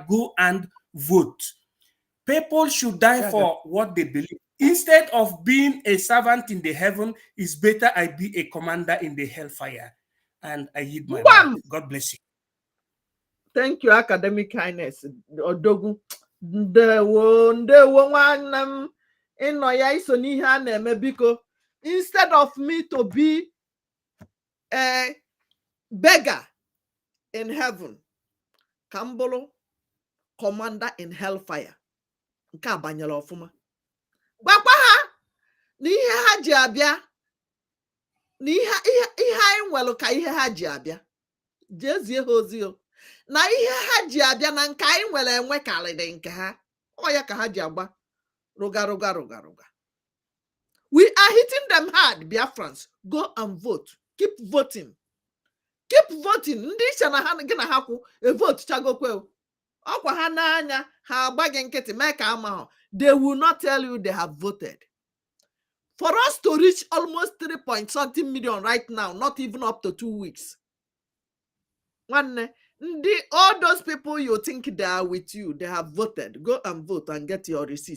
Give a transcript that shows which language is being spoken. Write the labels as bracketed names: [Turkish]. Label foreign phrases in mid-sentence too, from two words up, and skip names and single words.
[English] Go and vote. People should die for what they believe. Instead of being a servant in the heaven, it's better I be a commander in the hellfire. And I yield my mind. God bless you. Thank you, academic kindness. [Igbo] Odogu. Ndewo nwanne m ịnọ ya iso n'ihe a na-eme biko. [English] Instead of me to be a beggar in heaven, [Igbo] ka m bụrụ [English] commander in hellfire. [Igbo] Nke a banyere ọfụma. Gwakwa ha na ihe ha ji abịa, na ihe anyị nwere ka ihe ha ji abịa. Jezie ha ozi o. Na ihe ha ji abịa na nke anyị nwere enwe karịrị nke ha. Ọ ya ka ha ji agba ruga. [English] We are hitting them hard, Biafrans. Go and vote. Keep voting. Keep voting. [Igbo] Ndị iche na ha gị na ha kwụ vote chagokwe. Ọkwa ha n'anya ha agbaghị nkịtị mee ka ama ha. [English] They will not tell you they have voted. For us to reach almost 3-something million right now, not even up to 2 weeks. All those people you think they are with you, they have voted. Go and vote and get your receipt.